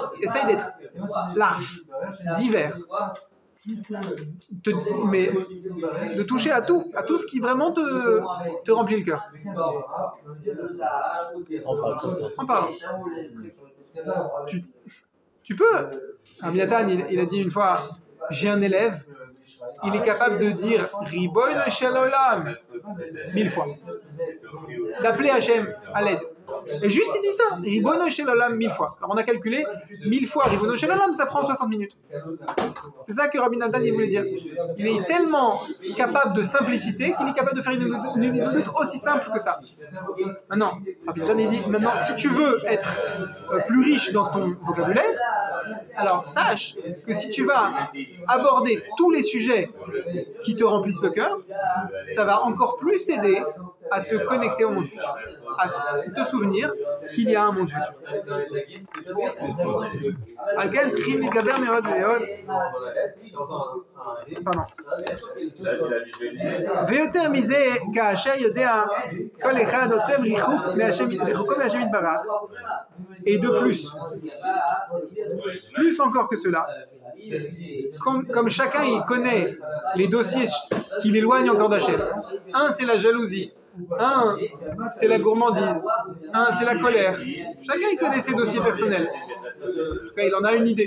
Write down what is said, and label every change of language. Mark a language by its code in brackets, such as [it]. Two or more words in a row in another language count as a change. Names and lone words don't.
[fr] Essaye d'être large, divers. Mais de toucher à tout ce qui vraiment te remplit le cœur. En parlant. Tu peux. Abiatan, il a dit une fois, j'ai un élève, il est capable de dire [he] ריבונו של עולם [fr] 1000 fois. D'appeler Hachem à l'aide. Et juste il dit ça, [he] ריבונו של עולם [fr] 1000 fois. Alors on a calculé 1000 fois [he] ריבונו של עולם, [fr] ça prend 60 minutes. C'est ça que Rabbi Nathan il voulait dire. Il est tellement capable de simplicité qu'il est capable de faire une doute aussi simple que ça. Maintenant, Rabbi Nathan il dit, maintenant si tu veux être plus riche dans ton vocabulaire, alors sache que si tu vas aborder tous les sujets qui te remplissent le cœur, ça va encore plus t'aider à te connecter au monde futur, à te souvenir qu'il y a un monde futur. Pardon. [he] ויותר מזה, כאשר יודע כל אחד עוצם ריחוקו מהשם יתברך, [fr] et de plus encore que cela, comme chacun il connaît les dossiers qui l'éloignent encore d'Hachem. Un, c'est la jalousie. Un, c'est la gourmandise. Un, c'est la colère. Chacun il connaît ses dossiers personnels. En tout cas, il en a une idée.